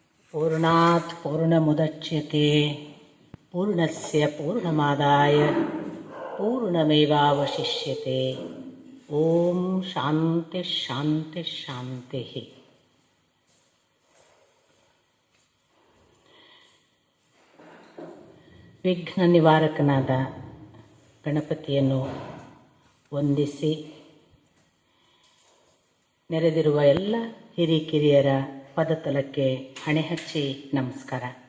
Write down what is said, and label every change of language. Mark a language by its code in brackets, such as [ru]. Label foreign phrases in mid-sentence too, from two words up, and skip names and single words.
[sa] पूर्णात् पूर्णमुदच्यते पूर्णस्य पूर्णमादाय पूर्णमेवावशिष्यते। ಓಂ ಶಾಂತಿ ಶಾಂತಿ ಶಾಂತಿ. [kn] ವಿಘ್ನ ನಿವಾರಕನಾದ ಗಣಪತಿಯನ್ನು ವಂದಿಸಿ ನೆರೆದಿರುವ ಎಲ್ಲ ಹಿರಿಕಿರಿಯರ ಪದತಲಕ್ಕೆ ಹಣೆ ಹಚ್ಚಿ ನಮಸ್ಕಾರ.